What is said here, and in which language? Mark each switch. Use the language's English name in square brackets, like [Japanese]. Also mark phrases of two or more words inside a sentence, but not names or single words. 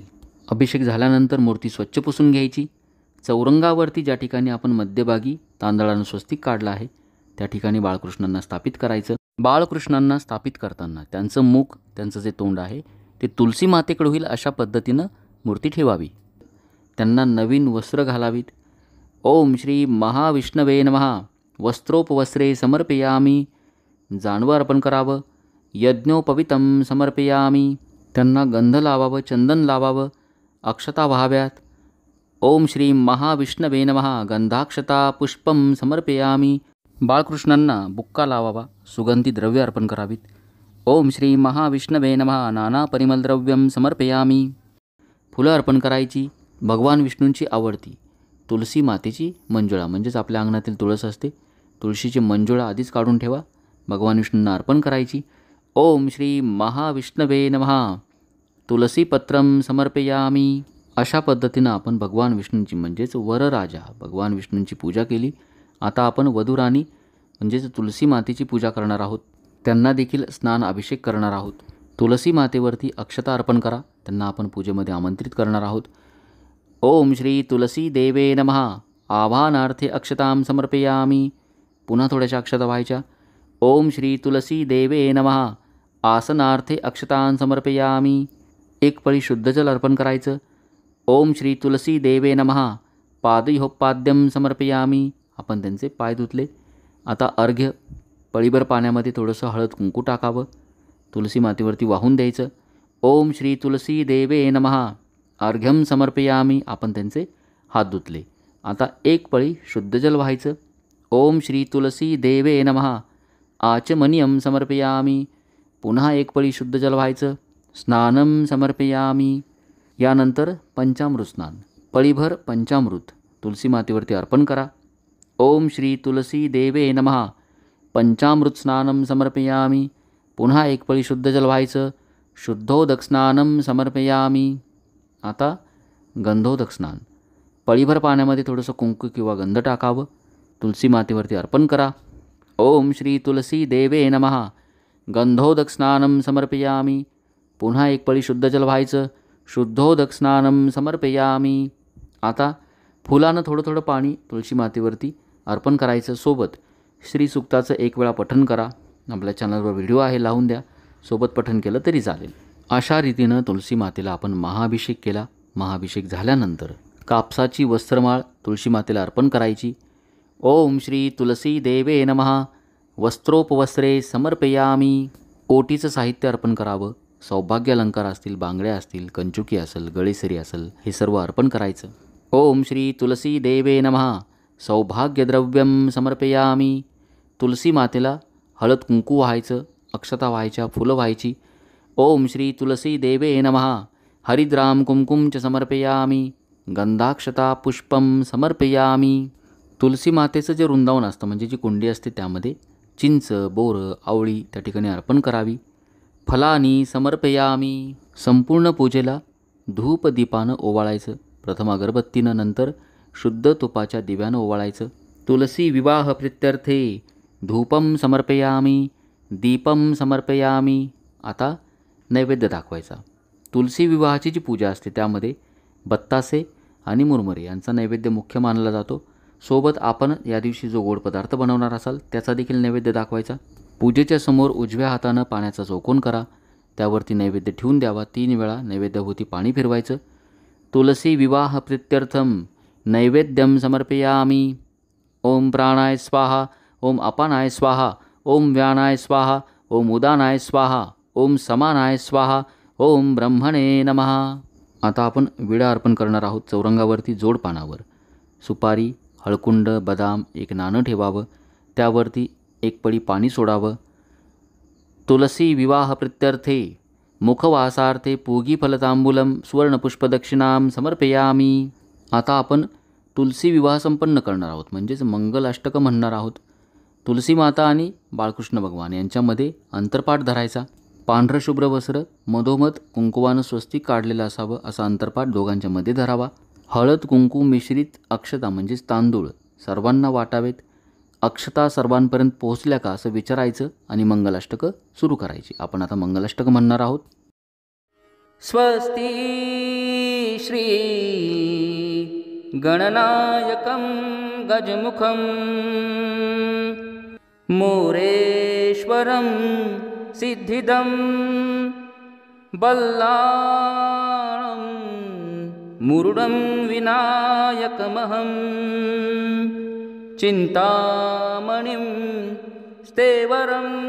[Marathi] अभिषेक झाल्यानंतर मूर्ती स्वच्छ पुसून घ्यायची. चौरंगावरती ज्या ठिकाणी आपण मध्यभागी तांदळानं स्वस्तिक काढलं आहे त्या ठिकाणी बाळकृष्णांना स्थापित करायचं. बाळकृष्णांना स्थापित करताना त्यांचं मुख, त्यांचं जे तोंड आहे ते तुलसी मातेकडे होईल अशा पद्धतीनं मूर्ती ठेवावी. त्यांना नवीन वस्त्र घालावीत. [Sanskrit] ओम श्री महाविष्णवे नमः. वस्त्रोपवस्त्रे समर्पयामी. [Marathi] जानवं अर्पण करावं. [Sanskrit] यज्ञोपवितं समर्पयामी. [Marathi] त्यांना गंध लावावं, चंदन लावावं, अक्षता व्हाव्यात. [Sanskrit] ओम श्री महाविष्णवे नमः. गंधाक्षता पुष्पं समर्पयामी. बाळकृष्णांना बुक्का लावावा, सुगंधी द्रव्य अर्पण करावीत. ओम श्री महाविष्णवे नमः. नाना परिमलद्रव्यं समर्पयामी. [Marathi] फुलं अर्पण करायची. भगवान विष्णूंची आवडती तुलसी मातेची मंजुळा, म्हणजेच आपल्या अंगणातील तुळस असते, तुळशीची मंजुळा आधीच काढून ठेवा, भगवान विष्णूंना अर्पण करायची. [Sanskrit] ओम श्री महाविष्णवे नमः. तुलसीपत्रं समर्पयामी. [Marathi] अशा पद्धतीनं आपण भगवान विष्णूंची म्हणजेच वरराजा भगवान विष्णूंची पूजा केली. आता आपण वधूराणी म्हणजेच तुलसी मातेची पूजा करणार आहोत. त्यांना देखील स्नान अभिषेक करणार आहोत. तुलसी मातेवरती अक्षता अर्पण करा, त्यांना आपण पूजेमध्ये आमंत्रित करणार आहोत. [Sanskrit] ओम श्री तुलसी देवे नमः. आवाहनार्थे अक्षतां समर्पयामी. [Marathi] पुन्हा थोड्याशा अक्षता व्हायच्या. [Sanskrit] ओम श्री तुलसी देवे नमः. आसनार्थे अक्षतां समर्पयामी. [Marathi] 1 पळी शुद्ध जल अर्पण करायचं. [Sanskrit] ओम श्री तुलसी देवे नमः. पादयोपाद्यं समर्पयामी. [Marathi] आपण त्यांचे पाय धुतले. आता अर्घ्य. पळीभर पाण्यामध्ये थोडंसं हळद कुंकू टाकावं, तुलसी मातेवरती वाहून द्यायचं. [Sanskrit] ओम श्री तुलसी देवे नमः. अर्घ्यं समर्पयामी. [Marathi] आपण त्यांचे हात धुतले. आता 1 पळी शुद्ध जल व्हायचं. [Sanskrit] ओम श्री तुलसी देवे नमः. आचमनीयं समर्पयामी. [Marathi] पुन्हा 1 पळी शुद्ध जल व्हायचं. [Sanskrit] स्नानं समर्पयामी. [Marathi] यानंतर पंचामृत स्नान. पळीभर पंचामृत तुलसी मातेवरती अर्पण करा. [Sanskrit] ओम श्री तुलसी देवे नमः. पंचामृत स्नानं समर्पयामी. [Marathi] पुन्हा 1 पळी शुद्ध जल व्हायचं. [Sanskrit] शुद्धोदक स्नानं समर्पयामी. [Marathi] आता गंधोदक स्नान. पळीभर पाण्यामध्ये थोडंसं कुंकू किंवा गंध टाकावं, तुलसी मातेवरती अर्पण करा. [Sanskrit] ओम श्री तुलसी देवे नमः. गंधोदक स्नानं समर्पयामी. [Marathi] पुन्हा 1 पळी शुद्ध जल व्हायचं. [Sanskrit] शुद्धोदक स्नानं समर्पयामी. [Marathi] आता फुलानं थोडं पाणी तुळशी मातेवरती अर्पण करायचं. सोबत श्रीसुक्ताचं 1 वेळा पठण करा. आपल्या चॅनलवर व्हिडिओ आहे, लावून द्या. सोबत पठण केलं तरी चालेल. अशा रीतीनं तुळशी मातेला आपण महाअभिषेक केला. महाअभिषेक झाल्यानंतर कापसाची वस्त्रमाळ तुळशी मातेला अर्पण करायची. [Sanskrit] ओम श्री तुलसी देवे नमः. वस्त्रोपवस्त्रे समर्पयामी. [Marathi] ओटीचं साहित्य अर्पण करावं. सौभाग्य अलंकार असतील, बांगड्या असतील, कंचुकी असेल, गळेसरी असेल, हे सर्व अर्पण करायचं. [Sanskrit] ओम श्री तुलसी देवे नमः. सौभाग्यद्रव्यं समर्पयामी. [Marathi] तुलसी मातेला हळद कुंकू व्हायचं, अक्षता व्हायच्या, फुलं व्हायची. [Sanskrit] ओम श्री तुलसी देवे नमः. हरिद्राम कुंकुम च समर्पयामी. गंधाक्षता पुष्पम समर्पयामी. [Marathi] तुलसी मातेचं जे वृंदावन असतं म्हणजे जी कुंडी असते त्यामध्ये चिंच, बोरं, आवळी त्या ठिकाणी अर्पण करावी. [Sanskrit] फलानी समर्पयामी. [Marathi] संपूर्ण पूजेला धूप दीपानं ओवाळायचं. प्रथम अगरबत्तीनं, नंतर शुद्ध तुपाच्या दिव्यानं ओवाळायचं. [Sanskrit] तुलसी विवाह प्रित्यर्थे धूपम समर्पयामी, दीपम समर्पयामी. [Marathi] आता नैवेद्य दाखवायचा. तुलसी विवाहाची जी पूजा असते त्यामध्ये बत्तासे आणि मुरमुरे यांचा नैवेद्य मुख्य मानला जातो. सोबत आपण या दिवशी जो गोड पदार्थ बनवणार असाल त्याचा देखील नैवेद्य दाखवायचा. पूजेच्या समोर उजव्या हातानं पाण्याचा चौकोन करा. त्यावरती नैवेद्य ठेवून द्यावा. 3 वेळा नैवेद्याभोवती पाणी फिरवायचं. [Sanskrit] तुलसी विवाह प्रित्यर्थम नैवेद्यम समर्पयामी. ओम प्राणाय स्वाहा, ओम अपानाय स्वाहा, ओम व्यानाय स्वाहा, ओम उदानाय स्वाहा, ओम समानाय स्वाहा, ओम ब्रह्मणे नमः. [Marathi] आता आपण विडा अर्पण करणार आहोत. चौरंगावरती जोड पानावर सुपारी, हळकुंड, बदाम, एक नाणं ठेवावं. त्यावरती 1 पळी पाणी सोडावं. [Sanskrit] तुलसी विवाह प्रित्यर्थे मुखवासार्थे पूगी फलतांबूलम सुवर्णपुष्पदक्षिणाम समर्पयामी. [Marathi] आता आपण तुलसी विवाह संपन्न करणार आहोत म्हणजेच मंगल अष्टकं म्हणणार आहोत. तुलसी माता आणि बाळकृष्ण भगवान यांच्यामध्ये अंतरपाठ धरायचा. पांढरं शुभ्र वस्त्र, मधोमध कुंकुवानं स्वस्तिक काढलेलं असावं. असा अंतरपाठ दोघांच्या मध्ये धरावा. हळद कुंकू मिश्रित अक्षता म्हणजेच तांदूळ सर्वांना वाटावेत. अक्षता सर्वांपर्यंत पोहोचल्या का असं विचारायचं आणि मंगलाष्टकं सुरू करायची. आपण आता मंगलाष्टकं म्हणणार आहोत. [Sanskrit] स्वस्ती श्री गणनायकं गजमुखं मोरेश्वरं सिद्धिदं बल्लाळं मुरुडं विनायकमहं चिंतामणिं स्तेवरं